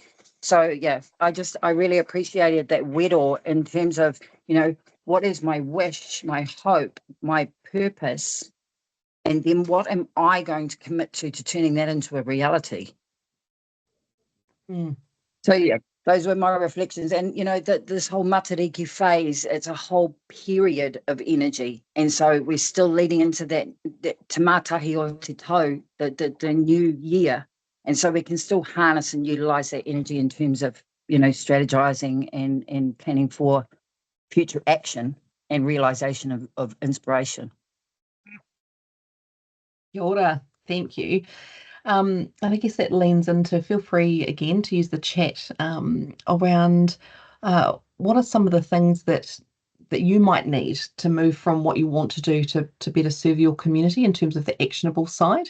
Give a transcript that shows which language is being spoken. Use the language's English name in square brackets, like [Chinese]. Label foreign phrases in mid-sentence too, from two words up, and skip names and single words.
[English] So yeah, I really appreciated that wedo in terms of, what is my wish, my hope, my purpose, and then what am I going to commit to turning that into a reality. So yeah, those were my reflections. And this whole matariki phase, it's a whole period of energy, and so we're still leading into that [Māori] te mātahi o te tau, [English] the new year, and so we can still harness and utilize that energy in terms of strategizing and planning for future action and realization of inspiration. [Māori] Kia ora, [English] thank you. And I guess that leans into, feel free again to use the chat around what are some of the things that you might need to move from what you want to do to better serve your community in terms of the actionable side.